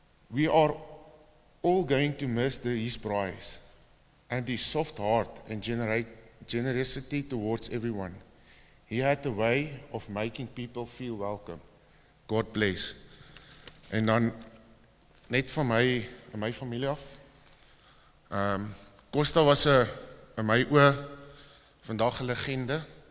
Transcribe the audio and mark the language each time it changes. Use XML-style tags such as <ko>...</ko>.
<en>We are all going to miss his prize and his soft heart and generosity towards everyone. He had a way of making people feel welcome. God bless.</en> <af>En dan net van my familie af. Costa was in my oë vandag 'n legende.</af>